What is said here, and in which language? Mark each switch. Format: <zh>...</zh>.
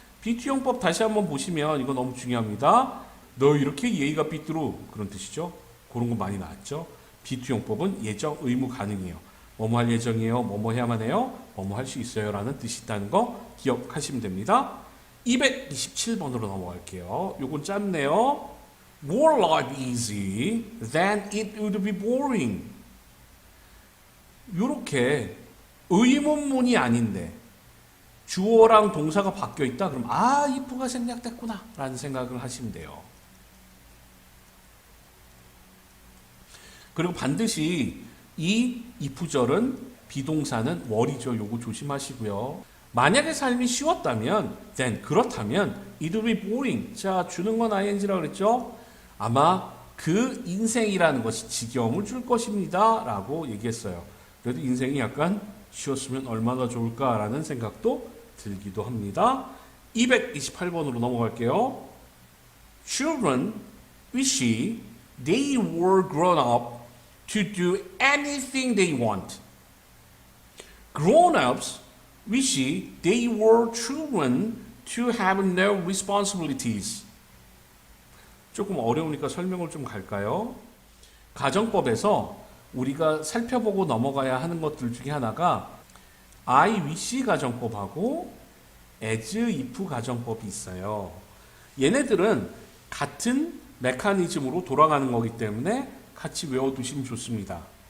<ko>비투용법 다시 한번 보시면 이거 너무 중요합니다. 너 이렇게 예의가 삐뚤어 그런 뜻이죠. 그런 거 많이 나왔죠. 비투용법은 예정, 의무, 가능이에요. 뭐뭐 할 예정이에요. 뭐뭐 해야만 해요. 뭐뭐 할 수 있어요. 라는 뜻이 있다는 거 기억하시면 됩니다. 227번으로 넘어갈게요. 요건 짧네요.</ko> <en>More life easy than it would be boring.</en> <ko>요렇게 의문문이 아닌데 주어랑 동사가 바뀌어 있다. 그럼 if가 생략됐구나 라는 생각을 하시면 돼요. 그리고 반드시 이 if절은 비동사는 were이죠. 요거 조심하시고요. 만약에 삶이 쉬웠다면,</ko> <en>then</en> <ko>그렇다면</ko> <en>it will be boring.</en> <ko>자, 주는 건 ing라고 그랬죠? 아마 그 인생이라는 것이 지겨움을 줄 것입니다. 라고 얘기했어요. 그래도 인생이 약간 쉬웠으면 얼마나 좋을까라는 생각도 들기도 합니다. 228번으로 넘어갈게요.</ko> <en>Children wish they were grown up to do anything they want. Grown-ups wish they were children to have no responsibilities.</en> <ko>조금 어려우니까 설명을 좀 갈까요? 가정법에서 우리가 살펴보고 넘어가야 하는 것들 중에 하나가 I wish 가정법하고 as if 가정법이 있어요. 얘네들은 같은 메커니즘으로 돌아가는 거기 때문에 같이 외워두시면 좋습니다.</ko>